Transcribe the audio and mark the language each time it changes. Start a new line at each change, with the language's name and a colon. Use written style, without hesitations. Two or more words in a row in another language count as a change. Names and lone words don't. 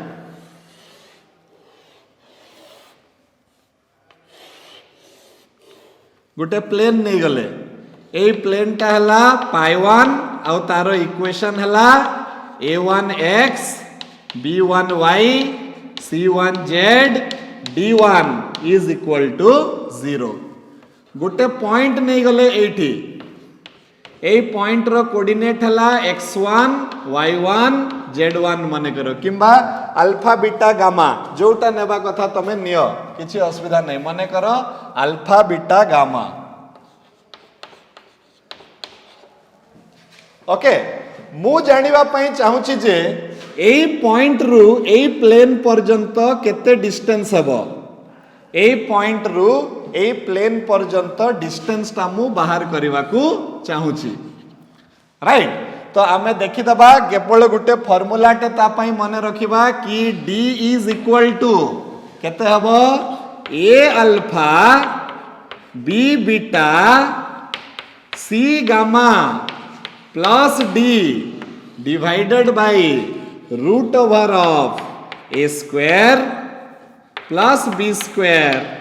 Odia: ଗୋଟେ ପ୍ଲେନ ନେଇ ଗଲେ ଏ ପ୍ଲେନ ଟା ହେଲା π1 ଆଉ ତାର ଇକ୍ୱେସନ ହେଲା a1x b1y c1z d1
English: is equal to
Odia: 0 ଗୋଟେ ପଏଣ୍ଟ ନେଇ ଗଲେ ଏଠି ଏ ପଏଣ୍ଟ ର କୋଅର୍ଡିନେଟ ହେଲା x1 y1 z1 ମନେ କର କିମ୍ବା ଆଲଫା ବିଟା ଗାମା ଯୋଉଟା ନେବା କଥା ତୁମେ ନିଅ କିଛି ଅସୁବିଧା ନାହିଁ ମନେ କର ଆଲଫା ବିଟା ଗାମା ଓକେ ମୁଁ ଜାଣିବା ପାଇଁ ଚାହୁଁଛି ଯେ ଏଇ ପଏଣ୍ଟ ରୁ ଏଇ ପ୍ଲେନ ପର୍ଯ୍ୟନ୍ତ କେତେ ଡିଷ୍ଟାନ୍ସ ହେବ ଏଇ ପଏଣ୍ଟ ରୁ ଏଇ ପ୍ଲେନ ପର୍ଯ୍ୟନ୍ତ ଡିଷ୍ଟାନ୍ସ ତା ମୁଁ ବାହାର କରିବା କୁ ଚାହୁଁଛି ରାଇଟ ତ ଆମେ ଦେଖି ଦେବା କେବଳ ଗୋଟେ ଫର୍ମୁଲା ଟେ ତା ପାଇଁ ମନେ ରଖିବା କି d
English: is equal to
Odia: କେତେ ହେବ
English: a alpha b beta c gamma plus d divided by root over of a square plus b square